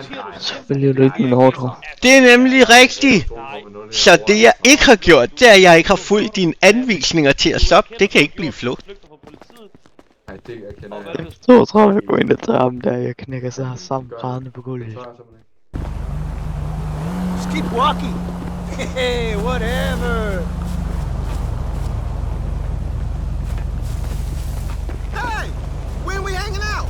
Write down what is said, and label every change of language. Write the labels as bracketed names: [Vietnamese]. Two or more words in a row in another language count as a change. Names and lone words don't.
[Danish] Så følger du ikke min ordre. Det er nemlig rigtigt. Så det jeg ikke har gjort, det er, at jeg ikke har fulgt dine anvisninger til at stoppe. Det kan ikke blive flugt. Så tror jeg går ind og tager ham der, jeg knækker sig sammen grædende på gulvet. [English] Just keep walking. Hey, whatever. Hey, when we hanging out?